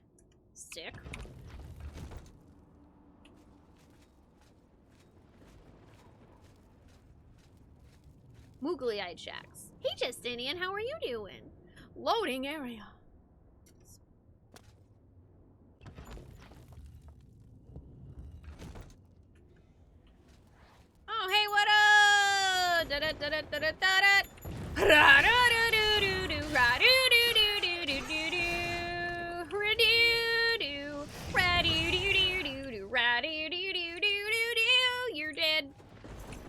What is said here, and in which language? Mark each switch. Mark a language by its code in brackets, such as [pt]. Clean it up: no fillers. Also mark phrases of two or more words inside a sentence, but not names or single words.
[en] Sick. Moogly-eyed Shax. Hey Justinian, how are you doing? Loading area. Oh, hey, what up? Da da da da da da da. Ra da da do do do ra do do do do do do do. Ra do do. Ra do do do do do. Ra do do do do do do. You're dead.